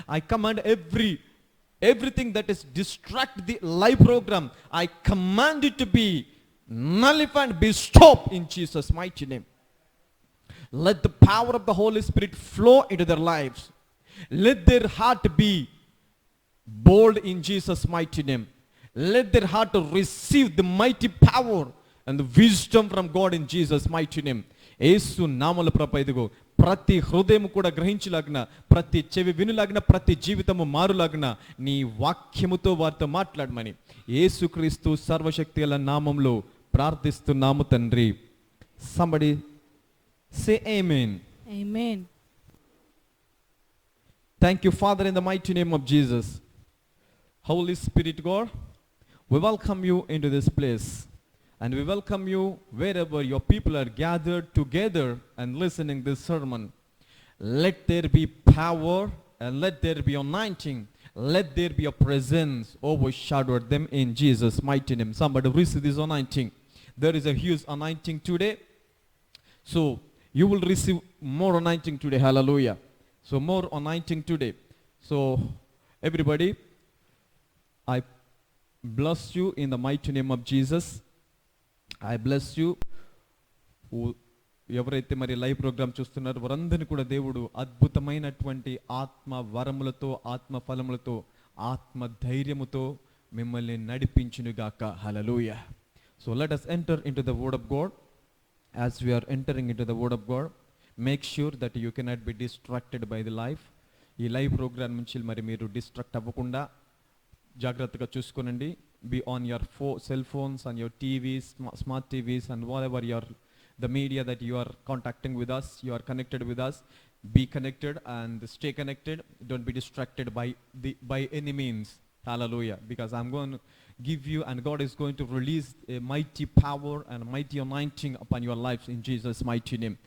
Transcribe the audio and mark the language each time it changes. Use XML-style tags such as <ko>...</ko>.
<en>I command everything that is distract the live program, I command it to be nullified, be stopped in Jesus mighty name. Let the power of the Holy Spirit flow into their lives. Let their heart be bold in Jesus mighty name. Let their heart receive the mighty power and the wisdom from God in Jesus mighty name.</en> <te>యేసు నామములో ప్రభా ఇదిగో ప్రతి హృదయం కూడా గ్రహించులాగిన, ప్రతి చెవి వినులాగిన, ప్రతి జీవితము మారులాగిన నీ వాక్యముతో వారితో మాట్లాడమని యేసుక్రీస్తు సర్వశక్తి గల నామంలో ప్రార్థిస్తున్నాము తండ్రి.</te> <en>Somebody say amen. Amen. Thank you, Father, in the mighty name of Jesus. Holy Spirit God, we welcome you into this place. And we welcome you wherever your people are gathered together and listening this sermon. Let there be power and let there be anointing. Let there be a presence overshadow them in Jesus' mighty name. Somebody receive this anointing. There is a huge anointing today. So you will receive more anointing today. Hallelujah. So more anointing today. So everybody, I bless you in the mighty name of Jesus. I bless you.</en> <te>ఎవరైతే మరి live programme చూస్తున్నారో వారందరినీ కూడా దేవుడు అద్భుతమైనటువంటి ఆత్మ వరములతో, ఆత్మ ఫలములతో, ఆత్మ ధైర్యముతో మిమ్మల్ని నడిపించునుగాక. హల్లెలూయా.</te> <en>So let us enter into the word of God. As we are entering into the word of God, make sure that you cannot be distracted by the life.</en> <te>ఈ లైవ్ ప్రోగ్రామ్ నుంచి మరి మీరు డిస్ట్రాక్ట్ అవ్వకుండా జాగ్రత్తగా చూసుకోనండి.</te> <en>Be on your cell phones, on your TVs, smart TVs, and whatever the media that you are contacting with us, you are connected with us. Be connected and stay connected. Don't be distracted by any means. Hallelujah. Because I'm going to give you, and God is going to release a mighty power and a mighty anointing upon your lives in Jesus' mighty name.</en>